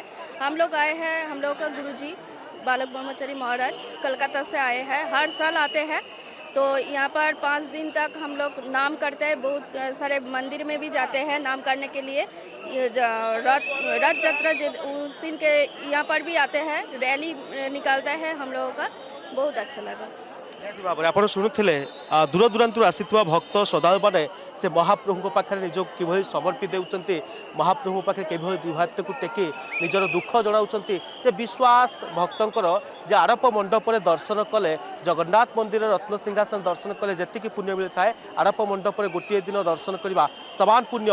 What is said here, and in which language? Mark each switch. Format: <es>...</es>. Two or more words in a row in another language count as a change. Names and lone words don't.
<hi>हम लोग आए हैं हम लोग का गुरुजी बालक ब्रह्मचारी महाराज कलकत्ता से आए हैं हर साल आते हैं तो यहाँ पर 5 दिन तक हम लोग नाम करते हैं बहुत सारे मंदिर में भी जाते हैं नाम करने के लिए रथ यात्रा उस दिन के यहाँ पर भी आते हैं रैली निकालता है हम लोगों का बहुत अच्छा लगा।</hi> <or>ନିହାତି ଭାବରେ ଆପଣ ଶୁଣୁଥିଲେ ଦୂର ଦୂରାନ୍ତରୁ ଆସିଥିବା ଭକ୍ତ ଶ୍ରଦ୍ଧାଳୁ ମାନେ ସେ ମହାପ୍ରଭୁଙ୍କ ପାଖରେ ନିଜକୁ କିଭଳି ସମର୍ପି ଦେଉଛନ୍ତି, ମହାପ୍ରଭୁଙ୍କ ପାଖରେ କିଭଳି ଦୁଇ ହାତକୁ ଟେକି ନିଜର ଦୁଃଖ ଜଣାଉଛନ୍ତି। ଯେ ବିଶ୍ୱାସ ଭକ୍ତଙ୍କର ଯେ ଆଡ଼ପ ମଣ୍ଡପରେ ଦର୍ଶନ କଲେ, ଜଗନ୍ନାଥ ମନ୍ଦିର ରତ୍ନସିଂହାସନ ଦର୍ଶନ କଲେ ଯେତିକି ପୁଣ୍ୟ ମିଳିଥାଏ, ଆଡ଼ପ ମଣ୍ଡପରେ ଗୋଟିଏ ଦିନ ଦର୍ଶନ କରିବା ସମାନ ପୁଣ୍ୟ।</or>